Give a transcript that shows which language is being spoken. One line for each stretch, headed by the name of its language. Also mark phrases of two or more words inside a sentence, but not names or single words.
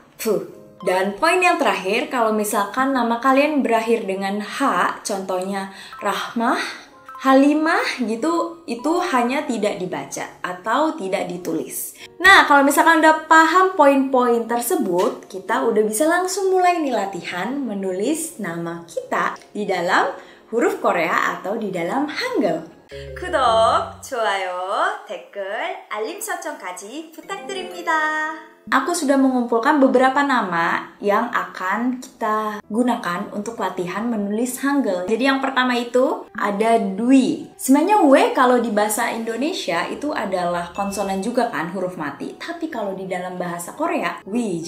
Indonesian: Dan poin yang terakhir, kalau misalkan nama kalian berakhir dengan H, contohnya Rahmah, Halimah gitu, itu hanya tidak dibaca atau tidak ditulis. Nah, kalau misalkan udah paham poin-poin tersebut, kita udah bisa langsung mulai nih latihan menulis nama kita di dalam huruf Korea atau di dalam Hangul.
Korean: 구독, 좋아요, 댓글, 알림 설정까지 부탁드립니다.
Indonesian: Aku sudah mengumpulkan beberapa nama yang akan kita gunakan untuk latihan menulis Hangul. Jadi yang pertama itu ada Dwi. Sebenarnya W kalau di bahasa Indonesia itu adalah konsonan juga kan, huruf mati. Tapi kalau di dalam bahasa Korea, Wi.